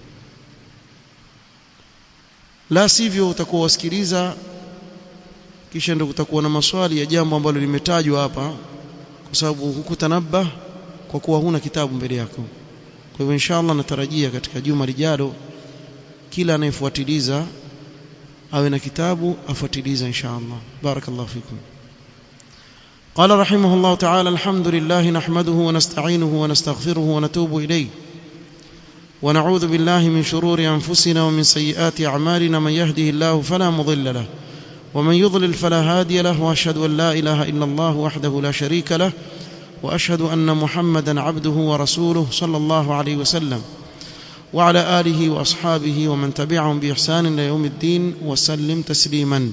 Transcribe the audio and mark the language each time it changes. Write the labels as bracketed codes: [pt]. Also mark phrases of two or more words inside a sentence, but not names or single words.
[sw] La sivyo utakuwa wasikiliza kisha ndio utakuwa na maswali ya jambo ambalo limetajwa hapa, kwa sababu hukutanabah kwa kuwa huna kitabu mbele yako. Kwa hivyo inshallah natarajia katika juma lijalo kila anayefuatiliza awe na kitabu afuatiliza inshallah. [ar] بارك الله فيكم. قال رحمه الله تعالى: الحمد لله نحمده ونستعينه ونستغفره ونتوب إليه ونعوذ بالله من شرور أنفسنا ومن سيئات أعمالنا، من يهده الله فلا مضل له ومن يضلل فلا هادي له، وأشهد أن لا إله إلا الله وحده لا شريك له، وأشهد أن محمدا عبده ورسوله صلى الله عليه وسلم وعلى آله وأصحابه ومن تبعهم بإحسان إلى يوم الدين وسلم تسليما.